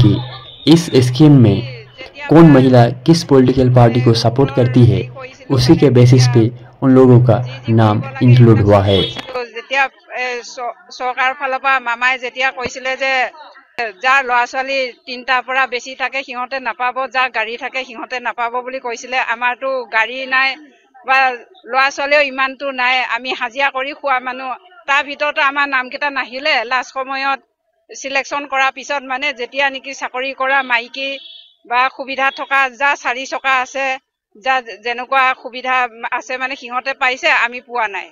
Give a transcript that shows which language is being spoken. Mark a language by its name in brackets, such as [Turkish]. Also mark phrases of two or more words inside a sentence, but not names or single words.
[Hindi] कि इस स्कीम में कौन महिला किस पॉलिटिकल पार्टी को सपोर्ट करती है उसी के बेसिस पे उन लोगों का नाम इंक्लूड हुआ है। [Assamese] सरकार फाলৰ পৰা মামাই যেতিয়া কৈছিলে যে যাৰ ল'ৰা ছোৱালী তিনটাৰ পৰা বেছি থাকে সিহঁতে নাপাব, যাৰ গাড়ী থাকে সিহঁতে নাপাব বুলি কৈছিলে। আমাৰতো গাড়ী নাই বা ল'ৰা ছোৱালীও ইমানটো নাই, আমি হাজিৰা কৰি খোৱা মানুহ। তাৰ ভিতৰতো আমাৰ নামকেইটা নাহিলে। লাষ্ট সময়ত সিলেকশ্যন কৰাৰ পিছত মানে যেতিয়া নেকি চাকৰি কৰা মাইকী বা সুবিধা থকা যা 4 চকা আছে, যা যেনেকুৱা সুবিধা আছে মানে সিহঁতে পাইছে, আমি পোৱা নাই।